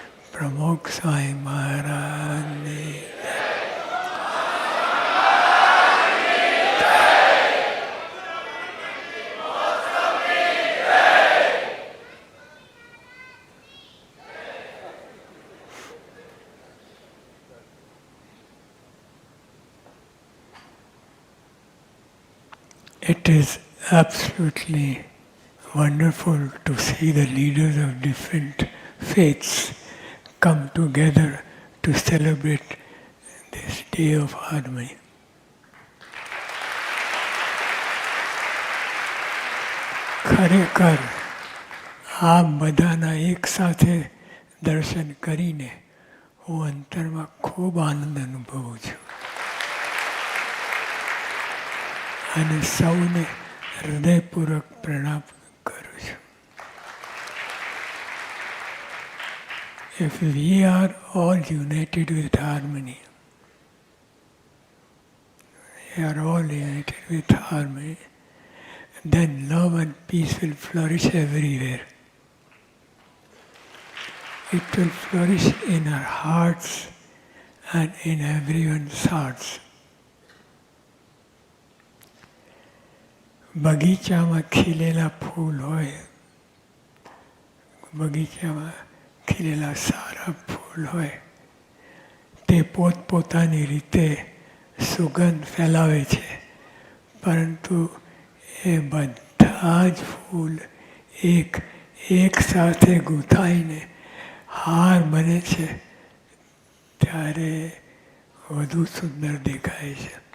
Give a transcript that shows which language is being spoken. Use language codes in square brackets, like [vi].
[en] Pramukh Swami Maharaj ne It is absolutely wonderful to see the leaders of different faiths come together to celebrate this day of harmony. [gu] ખરેખર આ બધાના એક સાથે દર્શન કરીને હું અંતરમાં ખૂબ આનંદ અનુભવું છું અને સૌને હૃદયપૂર્વક પ્રણામ કરું છું. [en] If we are all united with harmony, we are all united with harmony, then love and peace will flourish everywhere. It will flourish in our hearts and in everyone's hearts. [gu] બગીચામાં ખીલેલા ફૂલ હોય, બગીચામાં ખીલેલા સારા ફૂલ હોય, તે પોતપોતાની રીતે સુગંધ ફેલાવે છે, પરંતુ એ બધા જ ફૂલ એક સાથે ગૂંથાઈને હાર બને છે, ત્યારે વધુ સુંદર દેખાય છે.